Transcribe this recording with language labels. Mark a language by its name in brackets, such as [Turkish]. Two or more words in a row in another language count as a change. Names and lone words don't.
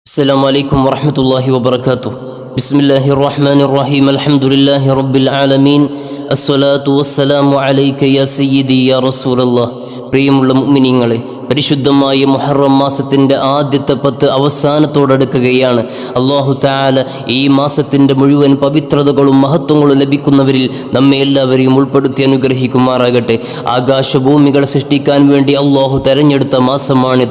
[Arabic] السلام عليكم ورحمة الله وبركاته. بسم الله الرحمن الرحيم. الحمد لله رب العالمين. الصلاة والسلام عليك يا سيدي يا رسول الله. [Malayalam] പ്രിയമുള്ള മുഅ്മിനീങ്ങളെ, പരിശുദ്ധമായ മുഹറം മാസത്തിൻ്റെ ആദ്യത്തെ 10 അവസാനത്തോടടുക്കുകയാണ്. [Arabic] الله تعالى [Malayalam] ഈ മാസത്തിൻ്റെ മുഴുവൻ പവിത്രതകളും മഹത്വങ്ങളും ലഭിക്കുന്നവരിൽ നമ്മെ എല്ലാവരെയും ഉൾപ്പെടുത്തി അനുഗ്രഹിക്കുമാറാകട്ടെ. ആകാശഭൂമികളെ സൃഷ്ടിക്കാൻ വേണ്ടി അല്ലാഹു തെരഞ്ഞെടുത്ത മാസമാണിത്.